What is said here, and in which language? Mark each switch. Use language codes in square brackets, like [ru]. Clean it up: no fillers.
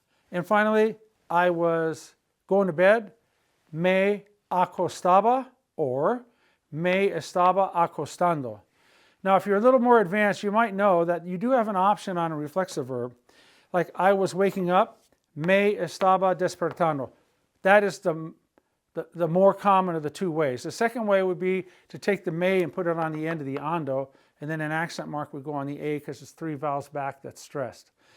[en] And finally, I was going to bed. [es] Me acostaba [en] or [es] me estaba acostando. [en] Now, if you're a little more advanced, you might know that you do have an option on a reflexive verb. Like I was waking up, [es] me estaba despertando. [en] That is the more common of the two ways. The second way would be to take the me and put it on the end of the ando, and then an accent mark would go on the a because it's 3 vowels back that's stressed.